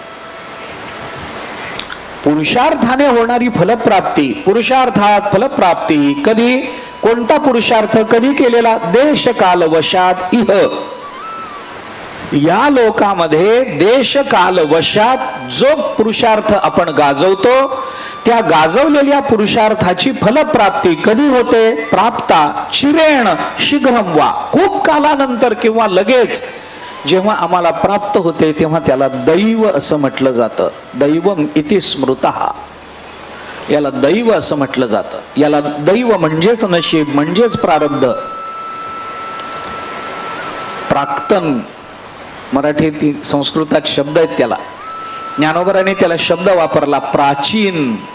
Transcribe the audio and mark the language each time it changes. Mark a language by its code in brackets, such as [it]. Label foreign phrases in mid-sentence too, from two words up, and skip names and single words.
[mr] पुरुषार्थाने होणारी फलप्राप्ती, पुरुषार्थात फलप्राप्ती कधी, कोणता पुरुषार्थ कधी केलेला? [sa] देश काल वशात इह. [mr] या लोकामध्ये [sa] देश काल वशात [mr] जो पुरुषार्थ आपण गाजवतो, त्या गाजवलेल्या पुरुषार्थाची फलप्राप्ती कधी होते? [sa] प्राप्ता चिरेण शीघ्रम वा. [mr] खूप कालानंतर किंवा लगेच जेव्हा आम्हाला प्राप्त होते तेव्हा त्याला दैव असं म्हटलं जातं. [sa] दैवम इति स्मृतः. [mr] याला दैव असं म्हटलं जातं. याला दैव म्हणजेच नशीब, म्हणजेच प्रारब्ध. प्राक्तन मराठीत संस्कृतात शब्द आहेत त्याला. ज्ञानोबरांनी त्याला शब्द वापरला प्राचीन.